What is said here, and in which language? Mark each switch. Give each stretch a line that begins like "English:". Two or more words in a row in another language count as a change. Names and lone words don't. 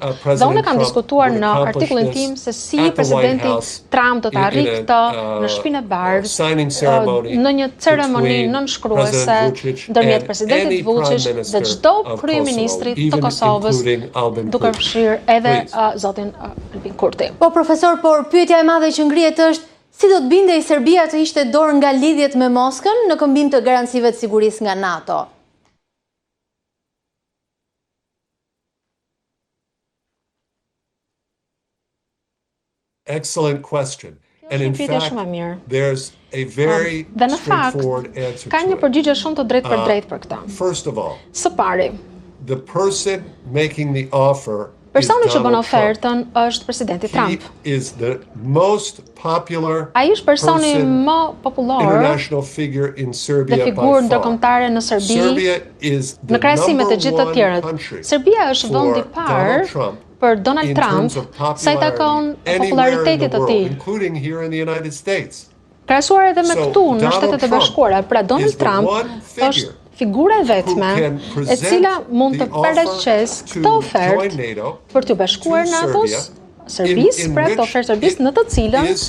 Albanian: Dhe unë kam diskutuar në artikullin tim se si presidenti Trump do të arrijë këtë në Shtëpinë e Bardhë në një ceremoni nënshkruese ndërmjet presidentit Vučić dhe çdo kryeministri të Kosovës, duke fshirë edhe zotin Albin Kurti. Po profesor, por pyetja e madhe që ngrihet është si do të bindej Serbia të hiqte dorë nga lidhjet me Moskën në këmbim të garancive të sigurisë nga NATO?
English: Excellent question. And in fact, there's a very straightforward answer
Albanian: ka një
English: to it.
Albanian: përgjigje shumë të drejtë për drejtë për këtë.
English: First of all,
Albanian: Së pari,
English: the person making the offer
Albanian: personi që bën ofertën është presidenti Trump.
English: He is the most popular
Albanian: Ai është personi më popullor
English: international figure in Serbia
Albanian: dhe figurë ndërkombëtare në Serbi në krahasim me të gjithë të tjerët. Serbia është vendi i parë për Donald Trump sa i takon popularitetit të tij. Krahasuar edhe me këtu në Shtetet e Bashkuara, pra Donald Trump është figura e vetme e cila mund të paraqes këtë ofertë për të bashkuar NATO-s, Serbisë, pra këtë ofertë Serbisë në të cilën